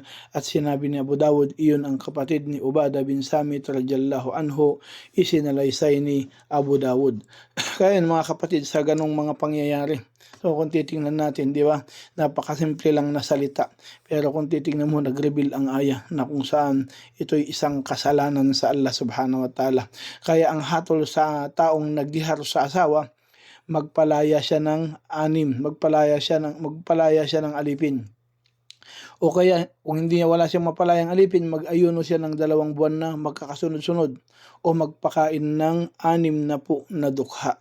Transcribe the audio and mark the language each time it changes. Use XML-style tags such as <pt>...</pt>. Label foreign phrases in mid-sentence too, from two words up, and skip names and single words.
<tl>At sinabi ni Abu Dawud, iyon ang kapatid ni Ubadah bin Samit</tl> <ar>رضي الله عنه,</ar> <tl>isinalaysay ni Abu Dawud. Kaya mga kapatid, sa ganong mga pangyayari, so kung titingnan natin, di ba, napakasimple lang na salita. Pero kung titingnan mo, nag-reveal ang aya na kung saan ito'y isang kasalanan sa Allah</tl> <ar>سبحانه وتعالى.</ar> <tl>Kaya ang hatol sa taong nagdihar sa asawa, magpalaya siya ng 6, magpalaya siya ng alipin. O kaya kung hindi niya wala siyang mapalayang alipin, mag-ayuno siya ng 2 buwan na magkakasunod-sunod o magpakain ng 60 na dukha.</tl>